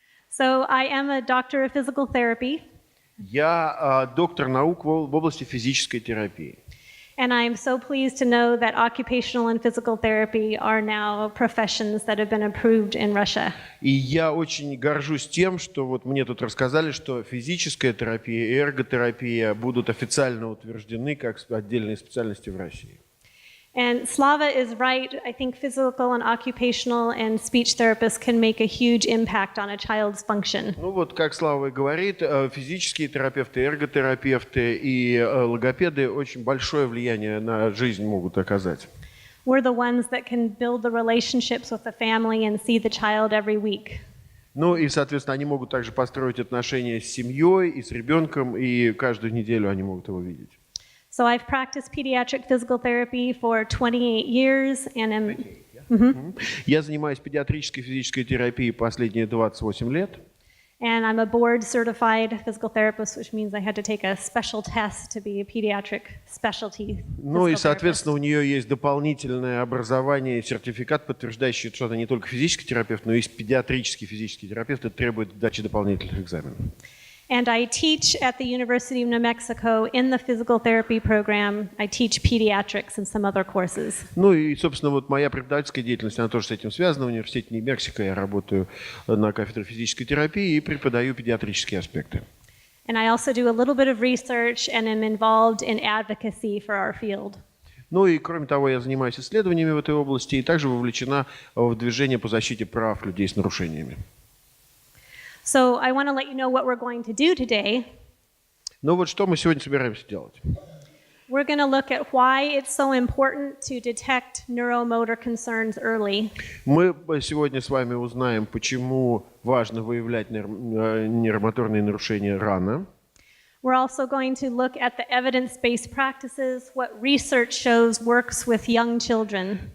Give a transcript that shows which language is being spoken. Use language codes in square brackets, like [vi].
[en] So I am a doctor of physical therapy. [ru] Я доктор наук в области физической терапии. [en] And I'm so pleased to know that occupational and physical therapy are now professions that have been approved in Russia. [ru] И я очень горжусь тем, что вот мне тут рассказали, что физическая терапия и эрготерапия будут официально утверждены как отдельные специальности в России. [en] And Slava is right. I think physical and occupational and speech therapists can make a huge impact on a child's function. [ru] Ну вот, как Слава и говорит, физические терапевты, эрготерапевты и логопеды очень большое влияние на жизнь могут оказать. [en] We're the ones that can build the relationships with the family and see the child every week. [ru] Ну и, соответственно, они могут также построить отношения с семьей и с ребенком, и каждую неделю они могут его видеть. [en] So I've practiced pediatric physical therapy for 28 years and am [ru] Я занимаюсь педиатрической физической терапией последние 28 лет. [en] And I'm a board certified physical therapist, which means I had to take a special test to be a pediatric specialty. [ru] Ну и, соответственно, у нее есть дополнительное образование, сертификат, подтверждающий, что она не только физический терапевт, но и педиатрический физический терапевт, это требует сдачи дополнительных экзаменов. [en] And I teach at the University of New Mexico in the physical therapy program. I teach pediatrics and some other courses. [ru] Ну и, собственно, вот моя преподавательская деятельность, она тоже с этим связана. В Университете Нью-Мексико я работаю на кафедре физической терапии и преподаю педиатрические аспекты. [en] And I also do a little bit of research and am involved in advocacy for our field. [ru] Ну и, кроме того, я занимаюсь исследованиями в этой области и также вовлечена в движение по защите прав людей с нарушениями. [en] So I want to let you know what we're going to do today. [ru] Ну вот что мы сегодня собираемся делать? [en] We're going to look at why it's so important to detect neuromotor concerns early. [ru] Мы сегодня с вами узнаем, почему важно выявлять нейромоторные нарушения рано. [en] We're also going to look at the evidence-based practices, what research shows works with young children.